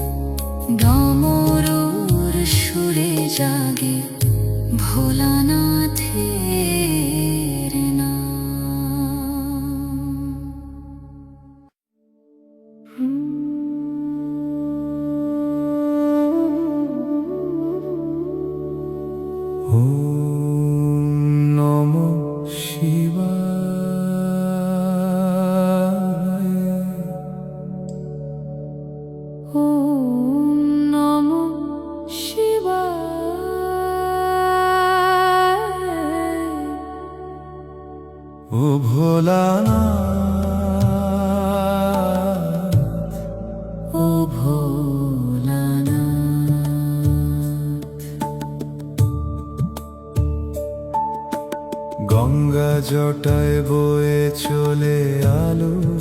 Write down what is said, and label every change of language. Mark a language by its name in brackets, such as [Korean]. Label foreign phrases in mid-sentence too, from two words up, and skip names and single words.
[Bangla] ডমরুর সুরে জাগে ভোলানাথের নাম। [Sanskrit] ওম নমঃ শিবায়। ওম নমঃ শিবায়। [Bangla] ও ভোলানাথ, ও ভোলানাথ। গঙ্গা জটায় বয়ে চলে আলো।